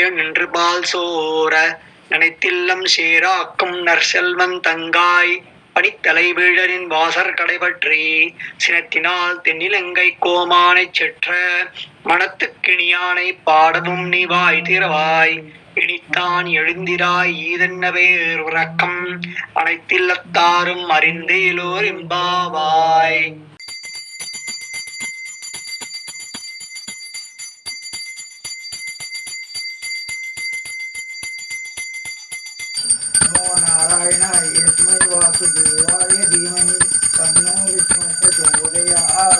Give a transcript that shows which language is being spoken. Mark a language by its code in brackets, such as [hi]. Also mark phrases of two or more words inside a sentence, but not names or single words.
[ta] நின்று பால் சோர நினைத்தில்லம் சேராக்கும் நற்செல்வன் தங்காய் பனித்தலை வீழரின் வாசர் கடைபற்றி சினத்தினால் தென்னிலங்கை கோமானை செற்ற மனத்துக்கிணியானை பாடவும் நீ வாய் திறவாய் இனித்தான் எழுந்திராய் ஈதென்ன பேர் உறக்கம் அனைத்தில்லத்தாரும் அறிந்தேலோர் எம்பாவாய். [sa] नमो नारायणाय यस्मै वासुदेवाय धीमहि तन्नो विष्णुः प्रचोदयात्।